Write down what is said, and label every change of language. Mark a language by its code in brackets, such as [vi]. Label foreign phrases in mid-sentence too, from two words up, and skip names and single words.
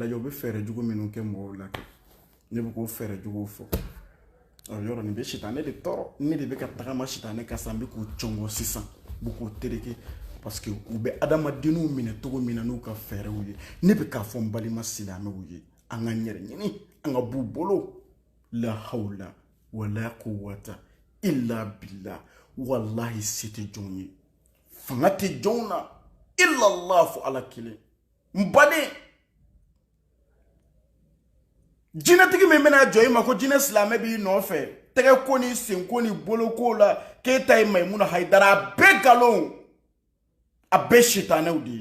[bm] lajɛ u bɛ fɛɛrɛ jugu minnu kɛ mɔgɔw la kɛ ne bɛ k'o fɛɛrɛ juguw fɔ yɔrɔ nin bɛ sitanɛ de tɔɔrɔ ne de bɛ ka tagama sitanɛ kan sa n bɛ k'o cɔngɔ sisan n bɛ k'o tereke [fr] parce que [bm] u bɛ adamadenw minɛ cogo min na n'u ka fɛɛrɛw ye ne bɛ k'a fɔ n balima silamɛw ye an ka n yɛrɛ ɲini an ka b'u bolo la [ar] حول ولا قوة إلا بالله [bm] wallahi se tɛ jɔnw ye fanga tɛ jɔnw na illallah fo Ala kelen n baden jinɛtigi min bɛna jɔ i ma ko jinɛ silamɛ b'i nɔfɛ tɛgɛ ko ni sen ko ni bolo ko la k'e ta ye Maimuna Hayidara a bɛɛ nkalon a bɛɛ sitanɛw de